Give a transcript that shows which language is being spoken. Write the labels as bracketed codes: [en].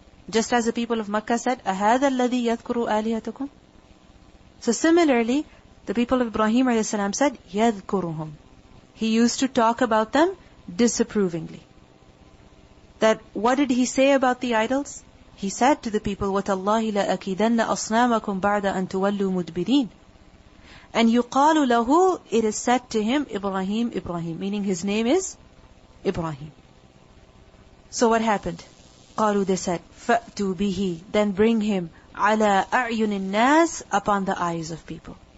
[en] Just as the people of Makkah said, [ar] أَهَذَا الَّذِي يَذْكُرُ آلِهَتَكُمْ. [en] So similarly, the people of Ibrahim a.s. said, [ar] يَذْكُرُهُمْ. [en] He used to talk about them disapprovingly. That what did he say about the idols? He said to the people, [ar] وَتَاللَّهِ لَأَكِيدَنَّ أَصْنَامَكُمْ بَعْدَ أَن تُوَلُّوا مُدْبِرِينَ. [en] And [ar] يُقَالُ لَهُ, [en] it is said to him, Ibrahim, Ibrahim, meaning his name is Ibrahim. So what happened? [ar] قَالُوا, [en] they said, [ar] فَأْتُوا بِهِ, [en] then bring him, [ar] عَلَىٰ أَعْيُنِ النَّاسِ, [en] upon the eyes of people.